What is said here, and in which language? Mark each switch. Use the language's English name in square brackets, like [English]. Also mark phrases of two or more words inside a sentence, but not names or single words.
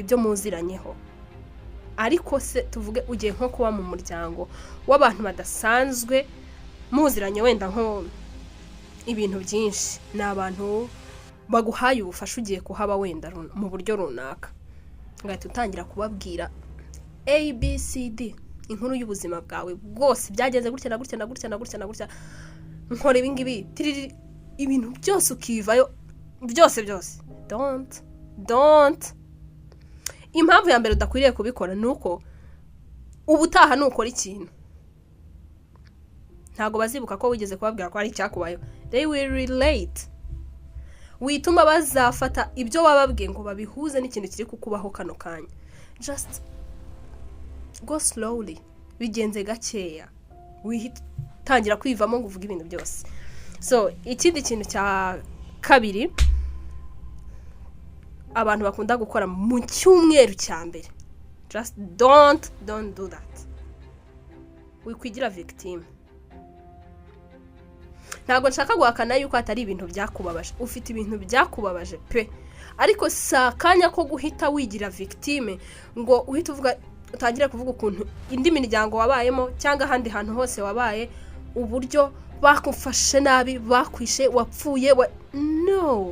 [Kinyarwanda] ibyo muziranyeho, ariko se tuvuge ugiye nko kuba mu muryango w'abantu badasanzwe muziranye wenda nko ibintu byinshi, ni abantu baguhaye ubufasha ugiye kuhaba wenda mu buryo runaka, ngahita utangira kubabwira ABCD inkuru y'ubuzima bwawe bwose, byagenze gutya na gutya, nkora ibingibi, ibintu byose ukivayo byose. [English] Don't. [Kinyarwanda] Impamvu ya mbere udakwiriye kubikora nuko ubutaha nukora ikintu ntago bazibuka ko wigeze kubabwira ko ari icyakubayo. [English] They will relate. [Kinyarwanda] Wituma bazafata ibyo wababwiye ngo babihuze n'ikintu kiri kukubaho kano kanya. [English] Just go slowly, [Kinyarwanda] bigenze gakeya, witangira kwivamo ngo uvuge ibintu byose. So ikindi kintu cya kabiri abantu bakunda gukora mu cyumweru cya mbere, [English] just don't do that. [Kinyarwanda] Wikwigira victim. Ntabwo nshaka guhakana yuko atari ibintu byakubabaje, ufite ibintu byakubabaje pe, ariko sakanya ko guhita wigira victime ngo uhita uvuga utangire kuvuga ukuntu indi miryango wabayemo cyangwa ahandi hantu hose wabaye uburyo bakufashe nabi, bakwishe, wapfuye no.